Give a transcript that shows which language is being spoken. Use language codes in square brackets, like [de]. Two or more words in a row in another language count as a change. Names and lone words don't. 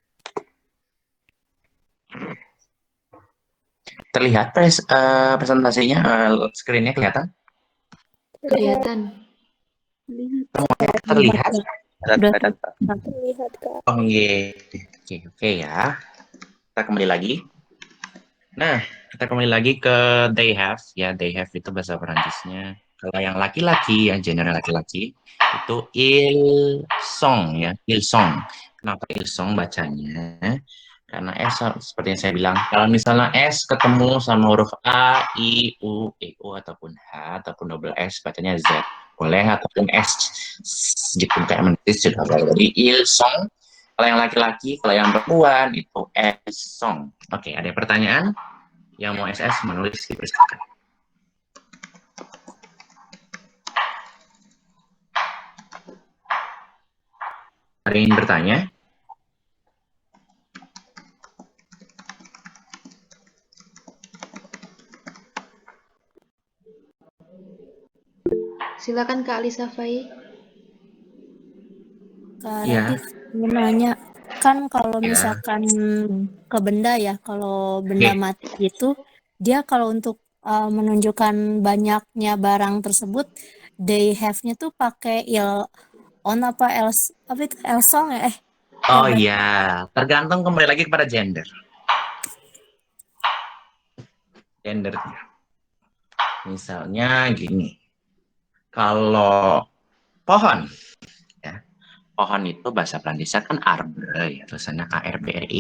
[id] Terlihat presentasinya, screennya kelihatan? Kelihatan. Terlihat? Udah Kelihatan. terlihat, Kak. Oh, iya. Oke ya. Kita kembali lagi. Nah, kita kembali lagi ke [en] they have. [id] Ya, [en] they have [id] itu bahasa Perancisnya. Kalau yang laki-laki, ya general laki-laki, itu [fr] ils sont [id] ya, [fr] ils sont. [id] Kenapa ils sont bacanya? Karena S seperti yang saya bilang, kalau misalnya S ketemu sama huruf A, I, U, E, U ataupun H ataupun double S bacanya Z. Boleh ataupun S gitu kayak menulis juga boleh. Jadi [fr] ils sont. [id] Kalau yang laki-laki, kalau yang perempuan itu [fr] elles sont. [id] Oke, ada pertanyaan? Yang mau SS menulis dipersilakan. Ada yang ingin bertanya? Silakan Kak Alisa Fai. Kak Iya. Radif, mau nanya, kan kalau Ya. misalkan ke benda ya, kalau benda Oke. mati itu, dia kalau untuk menunjukkan banyaknya barang tersebut, [en] they have- [id] nya tuh pakai on apa else, apa itu elsong ya? Oh Baca. iya, tergantung kembali lagi kepada gender. Gendernya. Misalnya gini, kalau pohon, ya, pohon itu bahasa Perancisnya kan arbre, ya, tulisannya ARBRE.